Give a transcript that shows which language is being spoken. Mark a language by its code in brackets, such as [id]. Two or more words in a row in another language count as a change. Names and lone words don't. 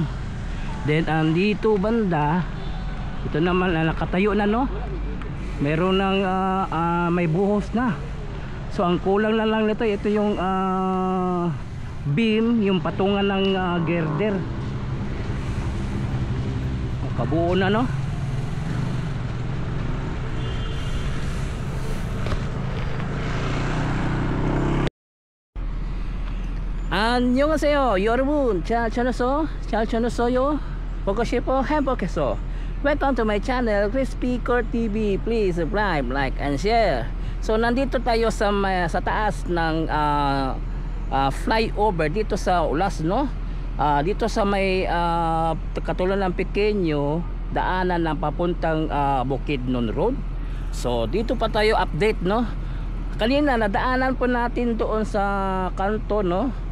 [tl] Then andito banda, ito naman nakatayo na, no. Meron ng may buhos na. So ang kulang na lang nito, ito yung beam, yung patungan ng girder. Kabuo na, no. [ko] 안녕하세요 여러분. 잘 지내세요? 보고 싶어 행복해서. [en] Welcome to my channel Crispy Court TV. Please subscribe, like and share. [tl] So nandito tayo sa taas ng flyover dito sa Ulas, no. Dito sa may katulad ng Pequeño, daanan ng papuntang Bukidnon Road. So dito pa tayo update, no. Kanina nadaanan po natin doon sa kanto, no.